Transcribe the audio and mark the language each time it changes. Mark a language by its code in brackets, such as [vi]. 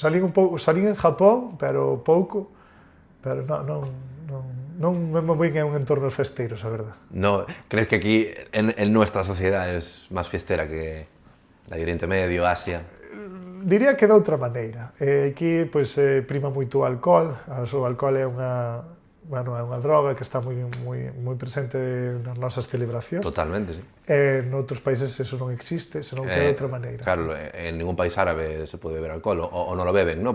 [gl] Salín en Japón, pero pouco. Pero non me movín en un entorno festeiro, a verdad. [es] No, ¿crees que aquí en nuestra sociedad es más fiestera que la de Oriente Medio, Asia? [gl] Diría que de outra maneira. Aquí pois, prima moito o alcohol. O alcohol é unha droga que está moi presente nas nosas celebracións. Totalmente, sí. Noutros países eso non existe, senón que de outra maneira. [es] Claro, en ningún país árabe se puede beber alcohol, o no lo beben, ¿no?